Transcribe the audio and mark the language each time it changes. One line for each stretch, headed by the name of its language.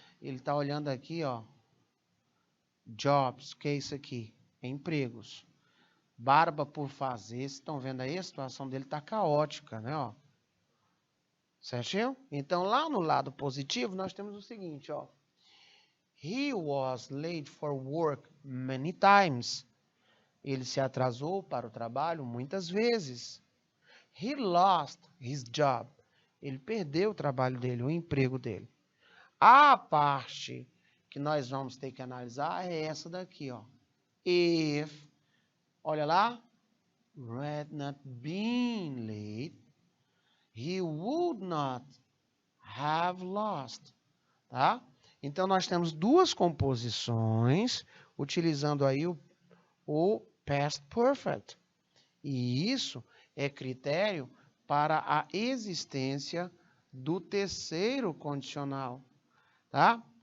Portuguese: Ele tá olhando aqui, ó, jobs, o que é isso aqui? Empregos. Barba por fazer, vocês estão vendo aí, a situação dele tá caótica, né, ó. Certinho? Então, lá no lado positivo, nós temos o seguinte, ó.
English: He was late for work many times.
Portuguese: Ele se atrasou para o trabalho muitas vezes. He lost his job. Ele perdeu o trabalho dele, o emprego dele. A parte que nós vamos ter que analisar é essa daqui, ó.
English: If, olha lá, had not been late, he would not have lost.
Portuguese: Tá? Então, nós temos duas composições utilizando aí o past perfect. E isso é critério para a existência do terceiro condicional. Tá?